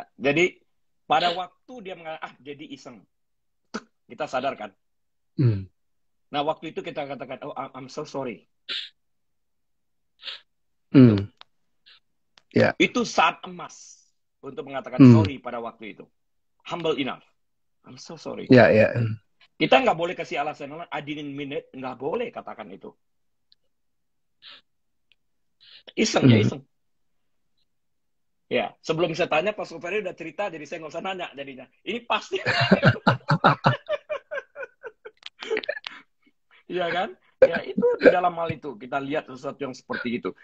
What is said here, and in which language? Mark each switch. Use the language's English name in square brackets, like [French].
[Indonesian] Nah, jadi pada waktu dia mengatakan, jadi iseng, kita sadar kan? Nah, waktu itu kita katakan, oh, [English] I'm so sorry. Yeah. [Indonesian] Itu saat emas untuk mengatakan sorry pada waktu itu. [English] Humble enough. I'm so sorry. Yeah. [Indonesian] Kita nggak boleh kasih alasan, [English] I didn't mean it. [Indonesian] Nggak boleh katakan itu. Iseng ya, iseng. Ya, sebelum saya tanya, Pak Soferi udah cerita, jadi saya nggak usah nanya jadinya. Ini pasti. Iya kan? Ya itu di dalam hal itu kita lihat sesuatu yang seperti itu.